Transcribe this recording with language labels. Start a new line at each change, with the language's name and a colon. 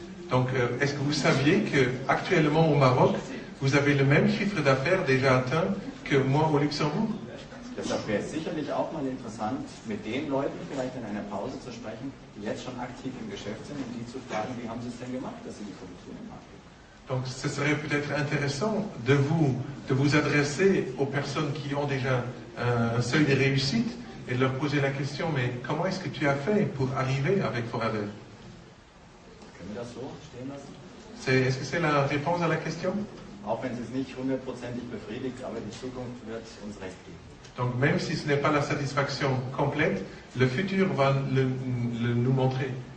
French: Donc est-ce que vous saviez qu'actuellement au Maroc, vous avez le même chiffre d'affaires déjà atteint que moi au Luxembourg?
German: Deshalb wäre es sicherlich auch mal interessant, mit den Leuten vielleicht in einer Pause zu sprechen, die jetzt schon aktiv im Geschäft sind und die zu fragen, wie haben sie es denn gemacht, dass sie die Produktion im Markt geben.
French: Donc ce serait peut-être intéressant de vous adresser aux personnes qui ont déjà un seuil de réussite et de leur poser la question, mais comment est-ce que tu as fait pour arriver avec Forever?
German: Können wir das so stehen lassen?
French: Est-ce que c'est la réponse à la question?
German: Auch wenn es nicht 100%ig befriedigt, aber die Zukunft wird uns recht geben.
French: Donc même si ce n'est pas la satisfaction complète, le futur va nous montrer.